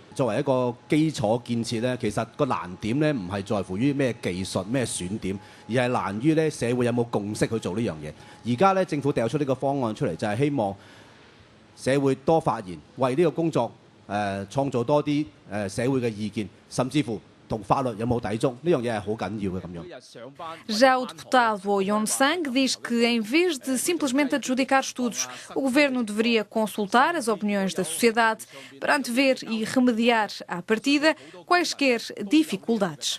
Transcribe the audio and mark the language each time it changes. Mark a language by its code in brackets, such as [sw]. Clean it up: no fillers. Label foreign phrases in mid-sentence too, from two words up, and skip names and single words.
[yue] 作為一個基礎建設咧，其實個難點咧唔係在乎於咩技術、咩選點，而係難於咧社會有冇共識去做呢樣嘢。而家咧政府掉出呢個方案出嚟，就係希望社會多發言，為呢個工作創造多啲社會嘅意見，甚至乎 [pt] Já o deputado Oyon Sang diz que, em vez de simplesmente adjudicar estudos, o Governo deveria consultar as opiniões da sociedade para antever e remediar à partida quaisquer dificuldades.